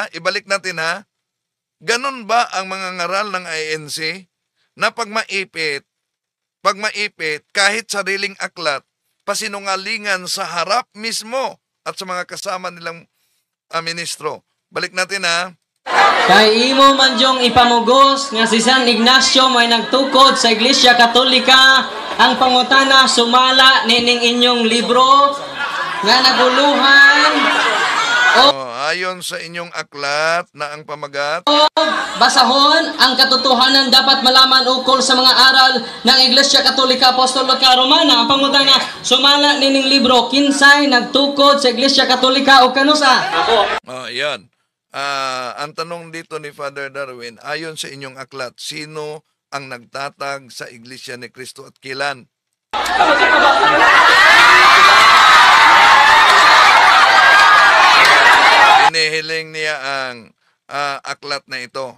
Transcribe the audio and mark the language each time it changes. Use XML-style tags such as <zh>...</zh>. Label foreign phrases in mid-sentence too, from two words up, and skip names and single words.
<tl>Ibalik natin ganun ba ang mga ngaral ng INC na pag maipit, kahit sariling aklat, pasinungalingan sa harap mismo at sa mga kasama nilang ministro. Balik natin</tl> <ceb>Kay imo man jong ipamugos nga si San Ignacio may nagtukod sa Iglesia Katolika, ang pangutana sumala nining inyong libro nga naguluhan</ceb> <tl>ayon sa inyong aklat na ang pamagat. Basahon ang katotohanan dapat malaman ukol sa mga aral ng Iglesia Katolika Apostolika Romana.</tl> <ceb>Ang pangutana sumala nining libro kinsay nagtukod sa Iglesia Katolika o kanusa?</ceb> <tl>Yan. Ang tanong dito ni Father Darwin, ayon sa inyong aklat, sino ang nagtatag sa Iglesia ni Kristo at kailan? Inihiling niya ang aklat na ito.</tl>